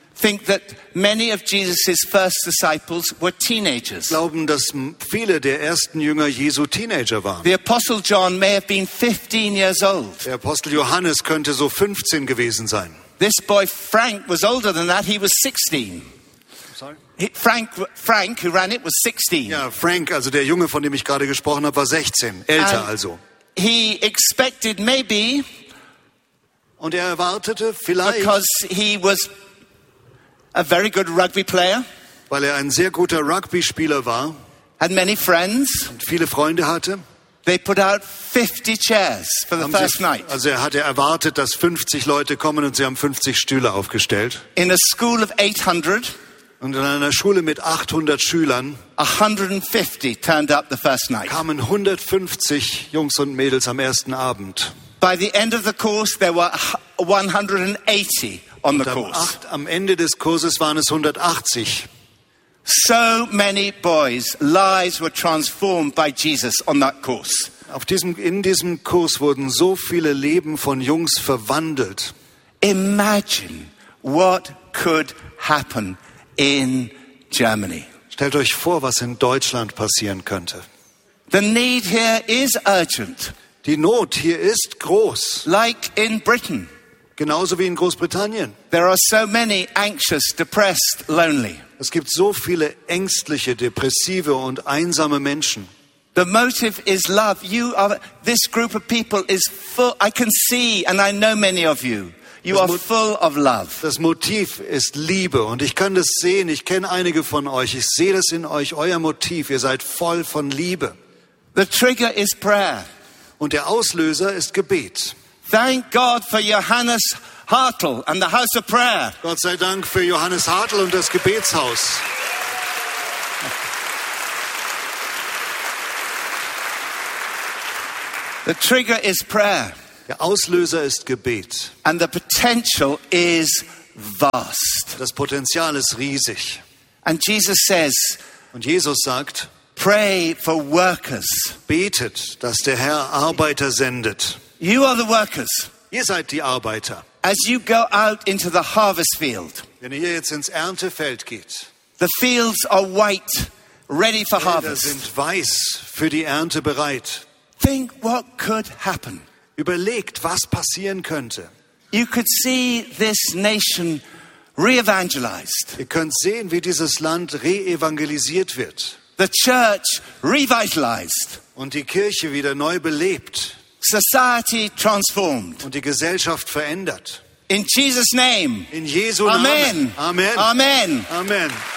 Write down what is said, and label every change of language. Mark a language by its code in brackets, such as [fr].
[en] think that many of Jesus's first disciples were teenagers. [de] Glauben, dass viele der ersten Jünger Jesu Teenager waren. [en] The Apostle John may have been 15 years old. [de] Der Apostel Johannes könnte so 15 gewesen sein. [en] This boy Frank was older than that. He was 16. Frank, who ran it, was 16. [de] Ja, Frank, also der Junge, von dem ich gerade gesprochen habe, war 16, älter [en] And [de] also. [en] He expected maybe. [de] Und er erwartete vielleicht. [en] Because he was a very good rugby player, [de] weil er ein sehr guter Rugby-Spieler war, [en] had many friends, [de] und viele Freunde hatte. [en] They put out 50 chairs for the first night. [de] Also er hatte erwartet, dass 50 Leute kommen, und sie haben 50 Stühle aufgestellt. [en] In a school of 800, [de] und in einer Schule mit 800 Schülern, [en] 150 turned up the first night. [de] Kamen 150 Jungs und Mädels am ersten Abend. [en] By the end of the course, there were 180. [de] Und am Ende des Kurses waren es 180. [en] So many boys' lives were transformed by Jesus on that course. [de] In diesem Kurs wurden so viele Leben von Jungs verwandelt. [en] Imagine what could happen in Germany. [de] Stellt euch vor, was in Deutschland passieren könnte. [en] The need here is urgent. [de] Die Not hier ist groß. [en] Like in Britain. [de] Genauso wie in Großbritannien. [en] There are so many anxious, depressed, lonely. [de] Es gibt so viele ängstliche, depressive und einsame Menschen. [en] The motive is love. You are this group of people is full. I can see and I know many of you. You are full of love. [de] Das Motiv ist Liebe und ich kann das sehen. Ich kenne einige von euch. Ich sehe das in euch. Euer Motiv. Ihr seid voll von Liebe. [en] The trigger is prayer. [de] Und der Auslöser ist Gebet. [en] Thank God for Johannes Hartl and the House of Prayer. [de] Gott sei Dank für Johannes Hartl und das Gebetshaus. [en] The trigger is prayer. [de] Der Auslöser ist Gebet. [en] And the potential is vast. [de] Das Potenzial ist riesig. [en] And Jesus says, [de] und Jesus sagt, [en] pray for workers. [de] Betet, dass der Herr Arbeiter sendet. [en] You are the workers. [de] Ihr seid die Arbeiter. [en] As you go out into the harvest field. [de] Wenn ihr jetzt ins Erntefeld geht. [en] The fields are white, ready for harvest. [de] Die Felder sind weiß für die Ernte bereit. [en] Think what could happen. [de] Überlegt, was passieren könnte. [en] You could see this nation re-evangelized. [de] Ihr könnt sehen, wie dieses Land re-evangelisiert wird. [en] The church revitalized. [de] Und die Kirche wieder neu belebt. [en] Society transformed. [de] Und die Gesellschaft verändert. [en] In Jesus' name. [de] In Jesu Namen. Amen. Amen. Amen.